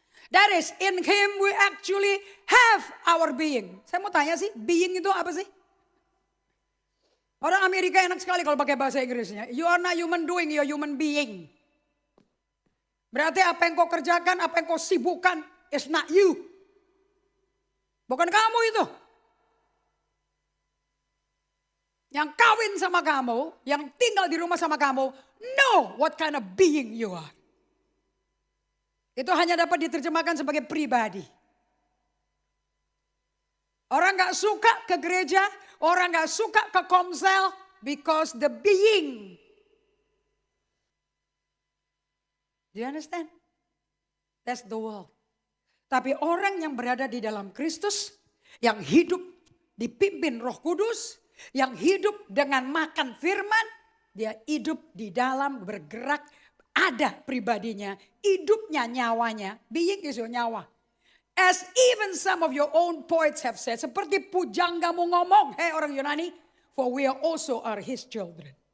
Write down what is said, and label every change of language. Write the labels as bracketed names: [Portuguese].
[English] That is, in him we actually have our being. [Indonesian] Saya mau tanya sih, being itu apa sih? Orang Amerika enak sekali kalau pakai bahasa Inggrisnya. [English] You are not human doing, you are human being. [Indonesian] Berarti apa yang kau kerjakan, apa yang kau sibukkan, [English] is not you. [Indonesian] Bukan kamu itu. Yang kawin sama kamu, yang tinggal di rumah sama kamu, [English] know what kind of being you are. [Indonesian] Itu hanya dapat diterjemahkan sebagai pribadi. Orang gak suka ke gereja, orang gak suka ke komsel, [English] because the being. Do you understand? That's the world. [Indonesian] Tapi orang yang berada di dalam Kristus, yang hidup dipimpin Roh Kudus, yang hidup dengan makan firman, dia hidup di dalam bergerak, ada pribadinya, hidupnya, nyawanya. [English] Being is your nyawa. As even some of your own poets have said, [Indonesian] seperti pujanggamu ngomong, hei orang Yunani, [English] for we are also are his children.